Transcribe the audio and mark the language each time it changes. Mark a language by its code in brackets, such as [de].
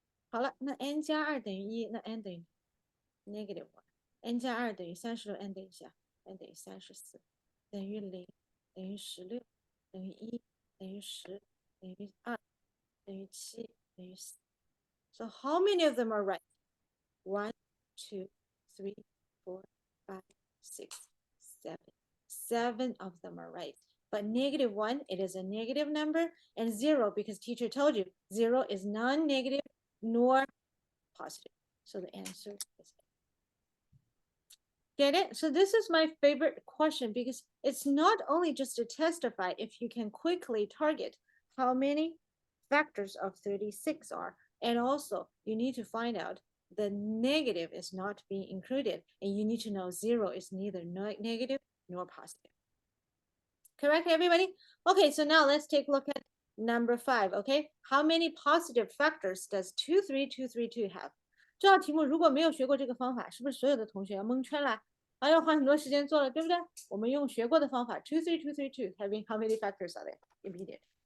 [zh] 好了，那 n 加2等于1，那 n 等于 negative 1，n 加2等于36，n 等于下 n 等于34，等于0，等于16，等于1，等于10，等于2，等于7，等于4。 [en] So how many of them are right? 1, 2, 3, 4, 5, 6, 7. 7 of them are right. But -1, it is a negative number, and 0, because teacher told you 0 is non-negative nor positive. So the answer is A. Get it? So this is my favorite question because it's not only just to testify if you can quickly target how many factors of 36 are, and also you need to find out the negative is not being included, and you need to know 0 is neither negative nor positive. Correct, everybody? Okay, so now let's take a look at number 5, okay? How many positive factors does 23232 have? [zh] 这道题目如果没有学过这个方法，是不是所有的同学要蒙圈了？还要花很多时间做了，对不对？我们用学过的方法 [en] 23232 having how many factors are there? Immediate.